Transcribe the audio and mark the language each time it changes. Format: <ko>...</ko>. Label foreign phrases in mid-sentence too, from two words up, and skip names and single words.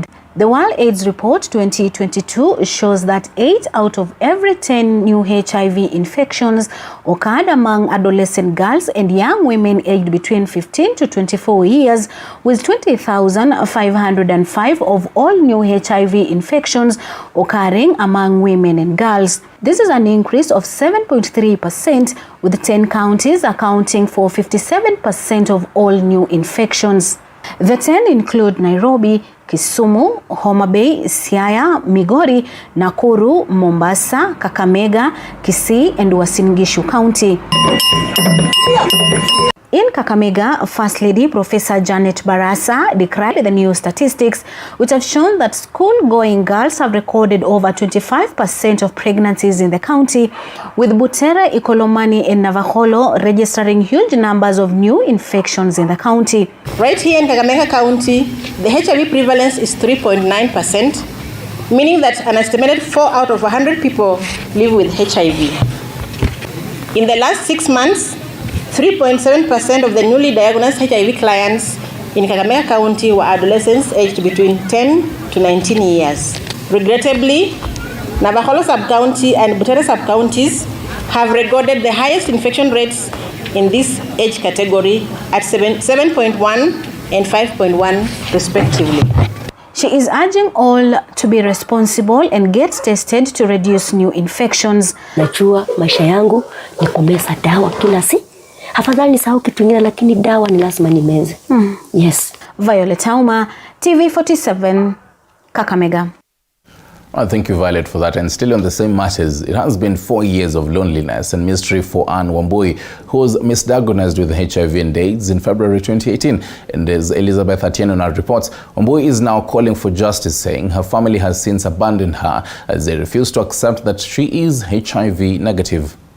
<en>The World AIDS Report 2022 shows that 8 out of every 10 new HIV infections occurred among adolescent girls and young women aged between 15 to 24 years, with 20,505 of all new HIV infections occurring among women and girls. This is an increase of 7.3%, with 10 counties accounting for 57% of all new infections. The 10 include Nairobi, Kisumu, Homa Bay, Siaya, Migori, Nakuru, Mombasa, Kakamega, Kisii, and Uasin Gishu County. In Kakamega, First Lady Professor Janet Barasa described the new statistics, which have shown that school-going girls have recorded over 25% of pregnancies in the county, with Butere, Ikolomani, and Navakholo registering huge numbers of new infections in the county. Right here in Kakamega County, the HIV prevalence is 3.9%, meaning that an estimated 4 out of 100 people live with HIV. In the last 6 months, 3.7% of the newly diagnosed HIV clients in Kakamega County were adolescents aged between 10 to 19 years. Regrettably, Navakholo sub-county and Butere sub-counties have recorded the highest infection rates in this age category at 7.1 and 5.1 respectively. She is urging all to be responsible and get tested to reduce new infections.</en> <sw>Najua maisha yangu ni kumeza dawa kila siku. Afadhali nisahau kitu kingine, lakini dawa ni lazima nimeze.</sw> <en>Yes. Violet Auma, TV47, Kakamega. Thank you, Violet, for that. And still on the same matters, it has been 4 years of loneliness and mystery for Anne Wambui, who was misdiagnosed with HIV and AIDS in February 2018. And as Elizabeth Atieno now reports, Wambui is now calling for justice, saying her family has since abandoned her as they refuse to accept that she is HIV negative.</en>